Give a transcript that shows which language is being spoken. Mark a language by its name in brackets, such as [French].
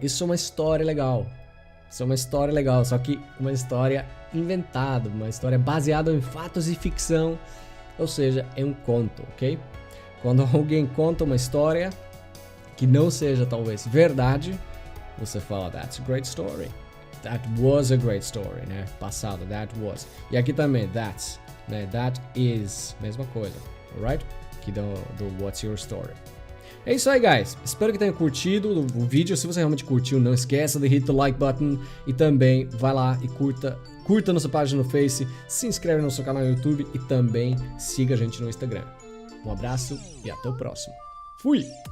[Portuguese] Isso é uma história legal. Só que uma história inventada, uma história baseada em fatos e ficção, ou seja, é um conto, ok? Quando alguém conta uma história que não seja talvez verdade, você fala, [English] that's a great story. That was a great story, né? [Portuguese] Passado, [English] that was. [Portuguese] E aqui também, [English] that's, né? That is, [Portuguese] mesma coisa, [English] alright? [Portuguese] Aqui do [English] What's Your Story. [Portuguese] É isso aí, guys. Espero que tenham curtido o vídeo. Se você realmente curtiu, não esqueça de [English] hit the like button. [Portuguese] E também vai lá e curta nossa página no Face, se inscreve no nosso canal no YouTube e também siga a gente no Instagram. Um abraço e até o próximo. Fui!